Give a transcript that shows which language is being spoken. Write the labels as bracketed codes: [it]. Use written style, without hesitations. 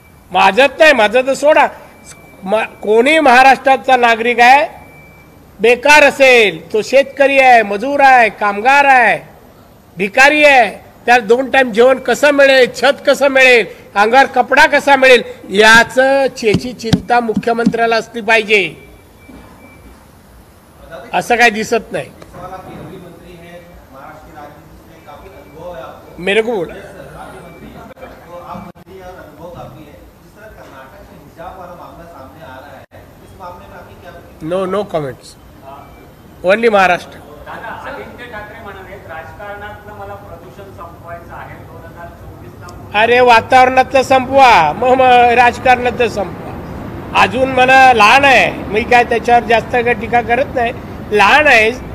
[mr] माझत नाही, माझं तर सोडा, कोणी महाराष्ट्राचा नागरिक आहे बेकार असेल, तो शेतकरी आहे, मजूर आहे, कामगार आहे, भिकारी आहे, त्याला 2 टाइम जेवण कसं मिळेल, छत कसं मिळेल, अंगावर कपडा कसा मिळेल, याची चिंता मुख्यमंत्र्याला असली पाहिजे। असं काय दिसत नाही। [hi] मंत्री है महाराष्ट्र की राजनीति में, काफी अनुभव है आपको। मेरे को बोला तो आप मंत्री और अनुभव काफी है। जिस तरह कर्नाटक में हिजाब वाला मामला सामने आ रहा है, इस मामले में आपकी क्या? [en] No comments, only Maharashtra. [mr] दादा, आदित्य ठाकरे म्हणाले राजकारणातलं मला प्रदूषण संपवायचं आहे, 2024ला। अरे, वातावरणातलं संपवा, मग राजकारणातलं संपवा। अजून मला लहान आहे, मी काय त्याच्यावर जास्त काय टीका करत नाही, लहान आहे।